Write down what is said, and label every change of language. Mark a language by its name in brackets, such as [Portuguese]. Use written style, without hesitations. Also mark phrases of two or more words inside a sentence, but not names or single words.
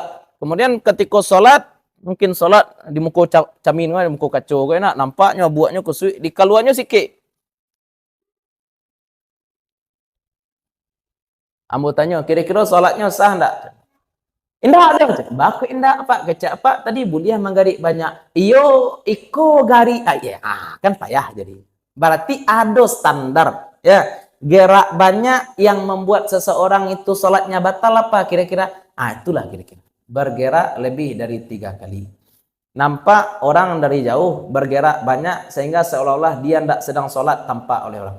[Indonesian] Kemudian ketika sholat, mungkin sholat di muka camin, di muka kacau, enak nampaknya buatnya kusut, di kaluannya sikit. [Minangkabau] Ambo tanya, [Indonesian] kira-kira sholatnya sah enggak? [Minangkabau] Indah ada, baku indah apa? Kecak apa? Tadi buliah menggarik banyak. Iyo, iko garik, kan payah jadi. [Indonesian] Berarti ada standar, ya. Gerak banyak yang membuat seseorang itu sholatnya batal apa kira-kira? Itulah kira-kira. Bergerak lebih dari 3 kali. Nampak orang dari jauh bergerak banyak sehingga seolah-olah dia tidak sedang sholat tampak oleh orang.